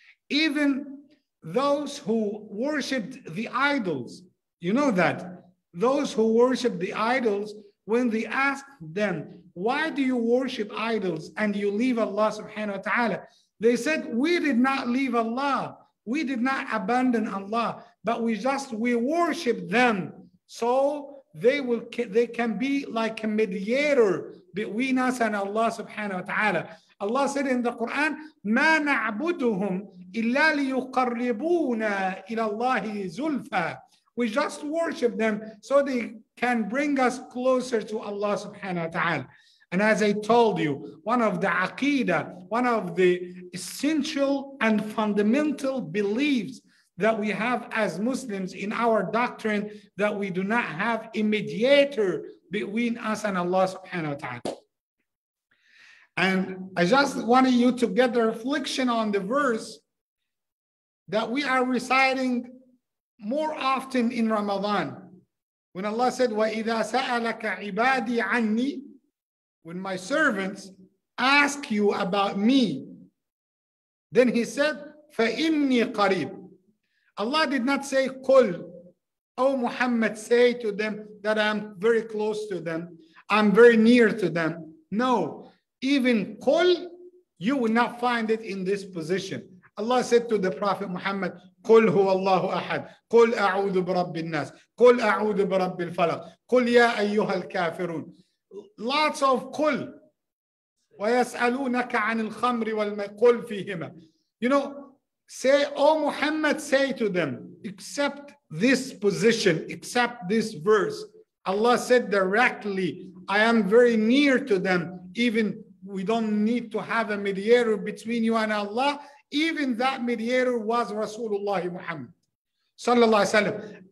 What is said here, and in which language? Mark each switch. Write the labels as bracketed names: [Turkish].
[English] Even those who worshipped the idols, you know that those who worship the idols, when they asked them, why do you worship idols and you leave Allah subhanahu wa ta'ala? They said, we did not leave Allah. We did not abandon Allah, but we worship them. So they can be like a mediator between us and Allah subhanahu wa ta'ala. Allah said in the Quran, [Arabic] مَا نَعْبُدُهُمْ إِلَّا لِيُقَرِّبُونَا إِلَى اللَّهِ زُلْفَى. [English] We just worship them so they can bring us closer to Allah subhanahu wa ta'ala. And as I told you, one of the aqidah, one of the essential and fundamental beliefs that we have as Muslims in our doctrine, that we do not have a mediator between us and Allah subhanahu wa ta'ala. And I just wanted you to get the reflection on the verse that we are reciting more often in Ramadan. When Allah said, [Arabic] وَإِذَا سَأَلَكَ عِبَادِي عَنِّي, [English] when my servants ask you about me, then he said, [Arabic] فَإِنِّي قَرِيبٌ. [English] Allah did not say, قُلْ, oh Muhammad, say to them that I'm very close to them, I'm very near to them. No, even قُلْ, you will not find it in this position. Allah said to the Prophet Muhammad, [Arabic] قل هو الله أحد قل أعوذ برب الناس قل أعوذ برب الفلق قل يا أيها الكافرون. [English] Lots of قل. [Arabic] ويسألونك عن الخمر والميسر قل فيهما. [English] You know, say, oh Muhammad, say to them, accept this position, accept this verse. Allah said directly, I am very near to them. Even we don't need to have a mediator between you and Allah. Even that mediator was Rasulullah Muhammad sallallahu alaihi wasallam.